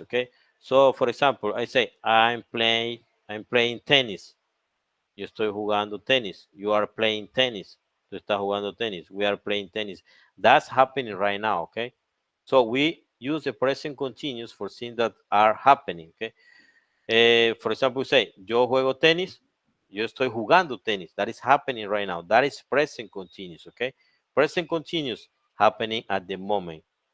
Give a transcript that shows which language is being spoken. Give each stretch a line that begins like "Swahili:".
English: Okay, so for example, I say I'm playing tennis.
Spanish: Yo estoy jugando tenis.
English: You are playing tennis.
Spanish: Tú estás jugando tenis.
English: We are playing tennis. That's happening right now. Okay, so we use the present continuous for things that are happening. Okay. For example, say,
Spanish: yo juego tenis, yo estoy jugando tenis.
English: That is happening right now. That is present continuous, okay? Present continuous happening at the moment.